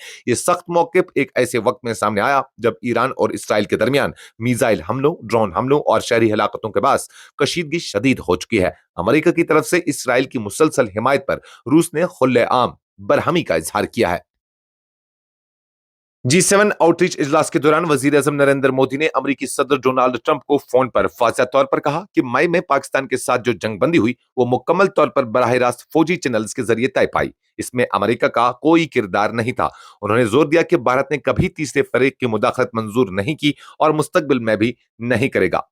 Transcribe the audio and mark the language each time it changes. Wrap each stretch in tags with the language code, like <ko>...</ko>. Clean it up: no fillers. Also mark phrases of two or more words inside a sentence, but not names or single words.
<ur>یہ سخت موقف ایک ایسے وقت میں سامنے آیا جب ایران اور اسرائیل کے درمیان میزائل حملوں، ڈرون حملوں اور شہری ہلاکتوں کے باعث کشیدگی شدید ہو چکی ہے۔ امریکہ کی طرف سے اسرائیل کی مسلسل حمایت پر روس نے کھلے عام برہمی کا اظہار کیا ہے۔ G7 آؤٹ ریچ اجلاس کے دوران وزیر اعظم نریندر مودی نے امریکی صدر ڈونالڈ ٹرمپ کو فون پر واضح طور پر کہا کہ مئی میں پاکستان کے ساتھ جو جنگ بندی ہوئی وہ مکمل طور پر براہ راست فوجی چینلز کے ذریعے طے پائی، اس میں امریکہ کا کوئی کردار نہیں تھا۔ انہوں نے زور دیا کہ بھارت نے کبھی تیسرے فریق کی مداخلت منظور نہیں کی اور مستقبل میں بھی نہیں کرے گا۔</ur>